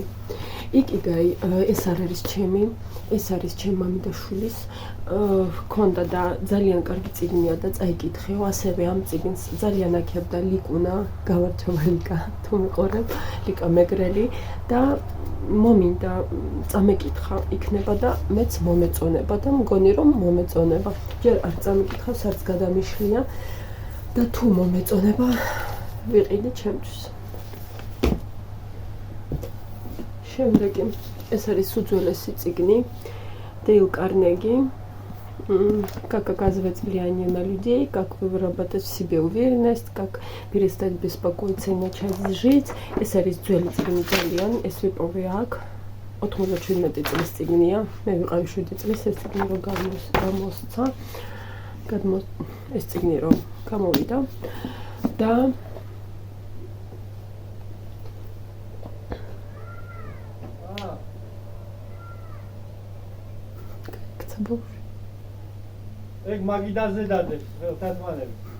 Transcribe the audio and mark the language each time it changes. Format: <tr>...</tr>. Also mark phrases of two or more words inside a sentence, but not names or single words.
<ka>იკიგაი, ეს არ არის ჩემი, ეს არის ჩემ მამიდაშვილის, ჰქონდა და ძალიან კარგი წიგნია და წაიკითხეო, ასევე ამ წიგნს ძალიან აქებდა ლიკუნა, გამარჯობა ლიკა, თუ მიყურებ, ლიკა მეგრელი და მომინდა წამეკითხა იქნება და მეც მომეწონება და მგონი რომ მომეწონება. ჯერ არ წამეკითხავს, არც გადამიშლია და თუ მომეწონება ვიყიდი ჩემთვის. შემდეგი, ეს არის უძველესი წიგნი, Дейл Карнеги, как оказывать влияние на людей, как выработать в себе уверенность, как перестать беспокоиться и начать жить. ეს არის ძველი წიგნი ძალიან, ეს ვიპოვე აქ 97 წლის წიგნია, მე ვიყავი 7 წლის ეს წიგნი რომ გამოსცა, ეს წიგნი რომ გამოვიდა და ეგ მაგიდაზე დადებს, თათმანები.</ka>